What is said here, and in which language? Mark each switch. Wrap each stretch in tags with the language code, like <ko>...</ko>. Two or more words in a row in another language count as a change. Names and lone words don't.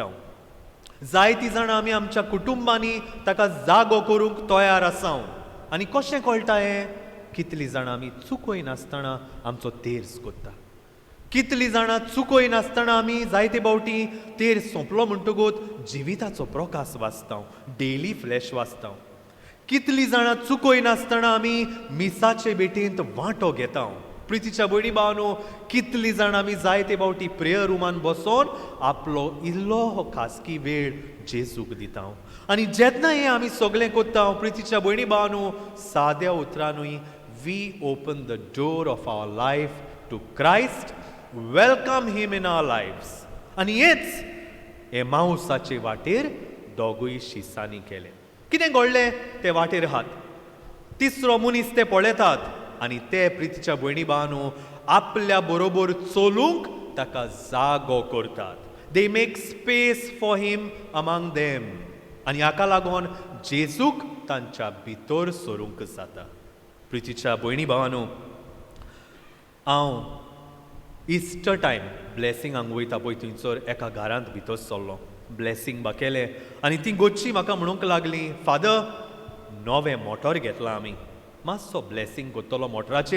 <kok>जायतीं जाणां आमी आमच्या कुटुंबांनी ताका जागो करूंक तयार आसा आनी कशें कळटा हें कितलीं जाणां आमी चुकोय नासतना आमचो तेर्स कोत्ता कितलीं जाणां चुकोय नासतना आमी जायते फावटी तेर सोंपलो म्हणटकूच जिविताचो प्रकाश वाचता डेली फ्लॅश वाचता कितलीं जाणां चुकोय नासतना आमी मिसाचे भेटेंत वांटो घेता प्रितीच्या भयणी भावांनो, कितलीं जाण आमी जाय ते फावटी प्रेयर रुमान बसोन आपलो इल्लो हो खासगी वेळ जेजूक दिता. आनी जेन्ना हें आमी सगळें कोत्ता प्रितीच्या भयणी भावांनो, साद्या उतरांनूय</kok> <en>we open the door of our life to Christ, welcome him in our lives.</en> <kok>आनी हेच एमाउसाचे वाटेर दोगूय शिसांनी केलें. कितें घडलें ते वाटेर आहात. तिसरो मनीस ते पळयतात आनी ते प्रितीच्या भयणी भावांनो आपल्या बरोबर चलूंक ताका जागो करतात.</kok> <en>they make space for him among them.</en> <kok>आनी हाका लागून जेजूक तांच्या भितर सरूंक जाता. प्रितीच्या भयणी भावांनो, हांव</kok> <en>Easter time</en> <kok>ब्लेसिंगांक वयता पळय थंयसर एका घरांत भितर सरलो. ब्लेसिंग बा केलें आनी ती गोच्ची म्हाका म्हणूंक लागली, फादर नवें मोटोर घेतलां आमी, मातसो ब्लेसिंग कोत्तलो मोटराचेर.</kok>